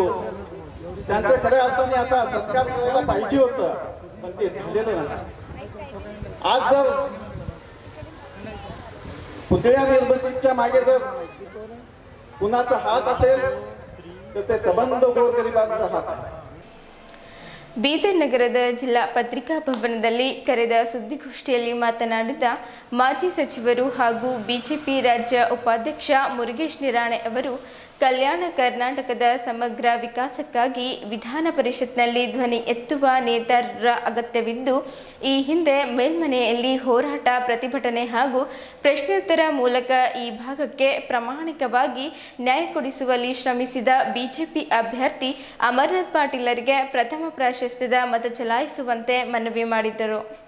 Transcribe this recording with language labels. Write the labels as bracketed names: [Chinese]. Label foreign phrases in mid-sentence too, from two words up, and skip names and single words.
[Marathi] त्यांचं खऱ्या अर्थाने आता सत्कार करायला पाहिजे होतं, पण ते झालेलं नाही. आज जर पुतळ्या निर्मितीच्या मागे जर कुणाचा हात असेल तर ते संबंध गोरगरिबांचा हात आहे. [Kannada] ಬೀದರ್ ನಗರದ ಜಿಲ್ಲಾ ಪತ್ರಿಕಾ ಭವನದಲ್ಲಿ ಕರೆದ ಸುದ್ದಿಗೋಷ್ಠಿಯಲ್ಲಿ ಮಾತನಾಡಿದ ಮಾಜಿ ಸಚಿವರು ಹಾಗೂ ಬಿಜೆಪಿ ರಾಜ್ಯ ಉಪಾಧ್ಯಕ್ಷ ಮುರುಗೇಶ್ ನಿರಾಣೆ ಅವರು ಕಲ್ಯಾಣ ಕರ್ನಾಟಕದ ಸಮಗ್ರ ವಿಕಾಸಕ್ಕಾಗಿ ವಿಧಾನ ಪರಿಷತ್ನಲ್ಲಿ ಧ್ವನಿ ಎತ್ತುವ ನೇತಾರರ ಅಗತ್ಯವಿದ್ದು, ಈ ಹಿಂದೆ ಮೇಲ್ಮನೆಯಲ್ಲಿ ಹೋರಾಟ, ಪ್ರತಿಭಟನೆ ಹಾಗೂ ಪ್ರಶ್ನೋತ್ತರ ಮೂಲಕ ಈ ಭಾಗಕ್ಕೆ ಪ್ರಾಮಾಣಿಕವಾಗಿ ನ್ಯಾಯ ಕೊಡಿಸುವಲ್ಲಿ ಶ್ರಮಿಸಿದ ಬಿಜೆಪಿ ಅಭ್ಯರ್ಥಿ ಅಮರನಾಥ್ ಪಾಟೀಲರಿಗೆ ಪ್ರಥಮ ಪ್ರಾಶಸ್ತ್ಯದ ಮತ ಚಲಾಯಿಸುವಂತೆ ಮನವಿ ಮಾಡಿದರು.